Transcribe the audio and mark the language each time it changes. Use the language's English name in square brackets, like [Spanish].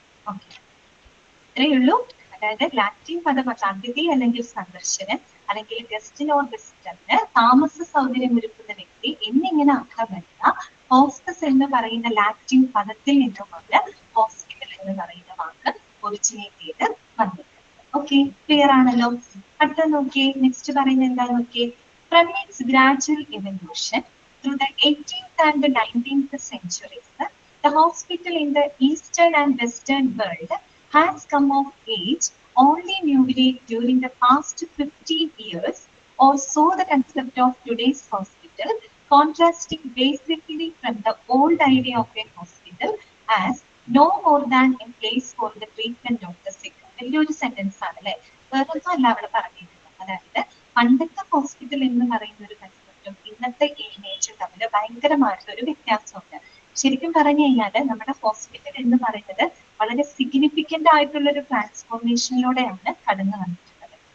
[Malayalam] Okay, ഇത്രയേ ഉള്ളൂ. അതായത് ലാറ്റിൻ പദം അതിഥി അല്ലെങ്കിൽ സന്ദർശകൻ അല്ലെങ്കിൽ ഗസ്റ്റിനോ വിസിറ്ററിന് താമസ സൗകര്യം ഒരുക്കുന്ന വ്യക്തി എന്നിങ്ങനെ അർത്ഥം വരുന്ന ഹോസ്റ്റസ് എന്ന് പറയുന്ന ലാറ്റിൻ പദത്തിൽ നിന്നുമാണ് ഹോസ്പിറ്റൽ എന്ന് പറയുന്ന വാക്ക് ഒറിജിനേറ്റ് ചെയ്ത് വന്നത്. ഓക്കെ, ക്ലിയർ ആണല്ലോ? അടുത്ത നോക്കിയേ, നെക്സ്റ്റ് പറയുന്നത് എന്താ നോക്കിയേ. [English] From its gradual evolution through the 18th and the 19th centuries, the hospital in the eastern and western world has come of age only newly during the past 15 years or so. The concept of today's hospital contrasting basically from the old idea of a hospital as no more than a place for the treatment of the sick. [Malayalam] വലിയൊരു sentence ആണ് അല്ലെ, വേറൊന്നും അല്ല അവിടെ പറഞ്ഞിരുന്നത്. അതായത് പണ്ടത്തെ hospital എന്ന് പറയുന്ന ഒരു കൺസെപ്റ്റും ഇന്നത്തെ ഇമേജും തമ്മിൽ ഭയങ്കരമായിട്ടൊരു വ്യത്യാസമുണ്ട്. ശരിക്കും പറഞ്ഞു കഴിഞ്ഞാൽ നമ്മുടെ ഹോസ്പിറ്റൽ എന്ന് പറയുന്നത് വളരെ സിഗ്നിഫിക്കന്റ് ആയിട്ടുള്ള ഒരു ട്രാൻസ്ഫോർമേഷനിലൂടെയാണ് കടന്നു വന്നിട്ടുള്ളത്.